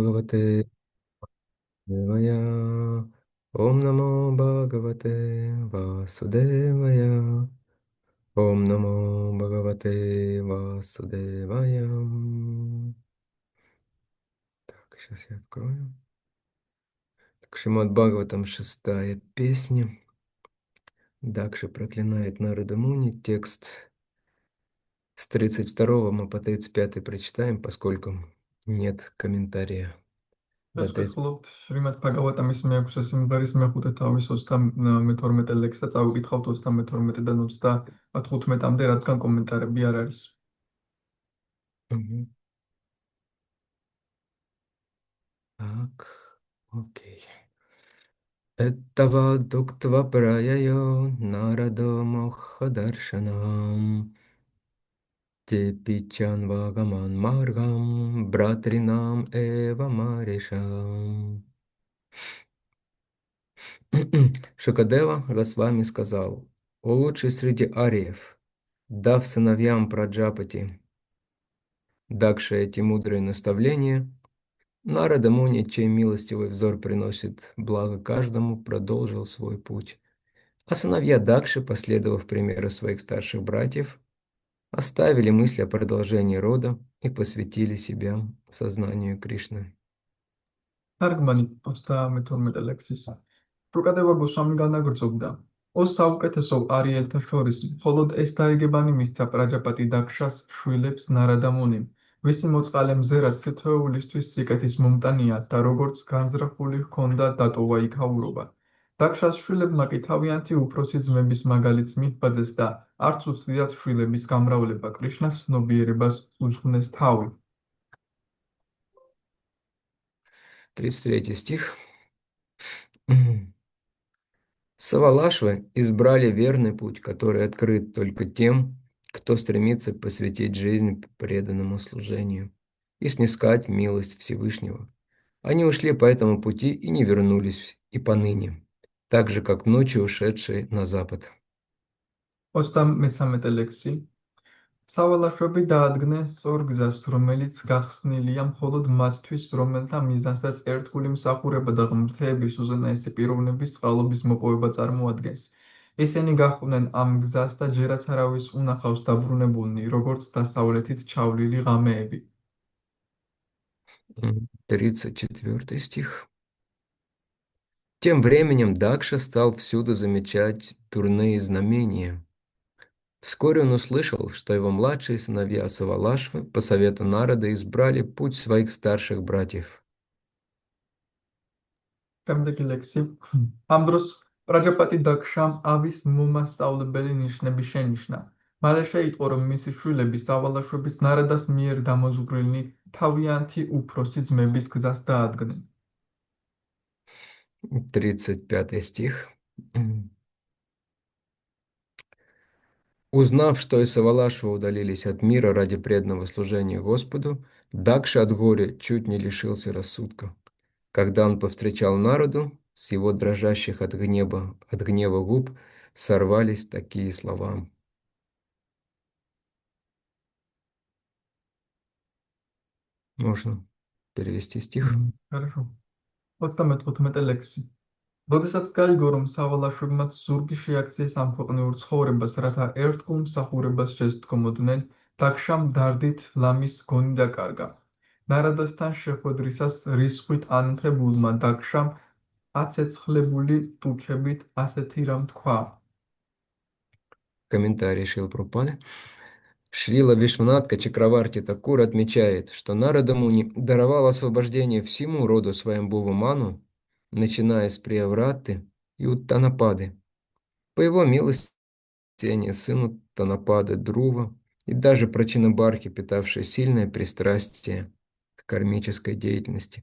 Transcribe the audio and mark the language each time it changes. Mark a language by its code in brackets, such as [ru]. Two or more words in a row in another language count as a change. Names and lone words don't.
[sa] भगवते देवाय. ॐ नमो भगवते वासुदेवाय. ॐ नमो भगवते वासुदेवाय. [ru] Так, сейчас я открою. Так, Шримад Бхагаватам, 6-я песня. Дакша проклинает Нарада Муни. Текст с 32 мы по 35 прочитаем, поскольку нет комментария. До [ka] ეს 30. ვეთქულობთ შრიმად ბაგავატამის მე-6 სიმღერის მე-5 თავის 32 ლექსს და წავიკითხავთ 32-დან 35-მდე, რადგან კომენტარები არ არის. [ru] Мгм. Так, окей. [sa] एतावदुक्त्वा प्रययौ नारदो मोघदर्शनः तांश्च तेऽन्वगमन् मार्गं भ्रातॄणामेव मारिष. [ru] Шукадева Госвами сказал: «О лучший среди ариев, дав сыновьям Праджапати Дакше эти мудрые наставления, Нарада Муни, чей милостивый взор приносит благо каждому, продолжил свой путь. А сыновья Дакши, последовав примеру своих старших братьев, оставили мысли о продолжении рода и посвятили себя сознанию Кришны». [ka] თარგმანი 32 ლექსის. შუკადევა გოსვამი განაგრძობდა. ოს საუკეთესო არიელთა შორის მხოლოდ ეს დარიგებანი მისცა პრაჯაპატი დაქშას შვილებს ნარადა მუნიმ, ვისი მოწყალე მზერაც თითოეულისთვის სიკეთის მომტანია და როგორც განზრახული ჰქონდა დატოვა იქაურობა. დაქშას შვილებმა კი თავიანთი უფროსი ძმების მაგალითს მიჰბაძეს და არც უცდიათ შვილების გამრავლება კრიშნას ცნობიერებას უძღვნეს თავი. [ru] 33 стих. Савалашвы избрали верный путь, который открыт только тем, кто стремится посвятить жизнь преданному служению и снискать милость Всевышнего. Они ушли по этому пути и не вернулись и поныне, так же, как ночью ушедшие на запад. [ka] 33 ლექსი. სავალაშვები დაადგნენ სწორ გზას, რომელიც გახსნილია მხოლოდ მათთვის, რომელთა მიზანსაც ერთგული მსახურება და ღმრთების უზენაესი პიროვნების წყალობის მოპოვება წარმოადგენს. ისინი გაჰყვნენ ამ გზას და ჯერაც არავის უნახავს დაბრუნებულნი, როგორც დასავლეთით ჩავლილი ღამეები. [ru] 34 стих. Тем временем Дакша стал всюду замечать дурные знамения. Вскоре он услышал, что его младшие сыновья Савалашвы по совету Нарада избрали путь своих старших братьев. [ka] Შემდეგი ლექსი. ამ დროს პრაჯაპატი დაქშამ ავის მომასწავლებელი ნიშნები შენიშნა. მალე შეიტყო, რომ მისი შვილები სავალაშვების ნარადას მიერ დამოზღვრილნი თავიანთი უფროსი ძმების გზას დაადგნენ. [ru] 35 стих. Узнав, что и Савалашвы удалились от мира ради преданного служения Господу, Дакша от горя чуть не лишился рассудка. Когда он повстречал Нараду, с его дрожащих от гнева губ сорвались такие слова. Можно перевести стих? Хорошо. 34 ლექსი. [ka] როდესაც გაიგო, რომ სავალაშვებმაც ზურგი შეაქციეს ამ ქვეყნიურ ცხოვრებას, რათა ერთგულ მსახურებას შესდგომოდნენ, დაქშამ დარდით ლამის გონი დაკარგა. ნარადასთან შეხვედრისას რისხვით ანთებულმა დაქშამ აცეცხლებული ტუჩებით ასეთი რამ თქვა. [ru] Комментарий Шрилы Прабхупады. Шрила Вишванатха Чакраварти Такур отмечает, что Нарада Муни даровал освобождение всему роду Сваямбхува Ману, начиная с Приявратты и Уттанапады. По его милости, сыну Танапады Друва и даже Прачинабархи, питавшие сильное пристрастие к кармической деятельности.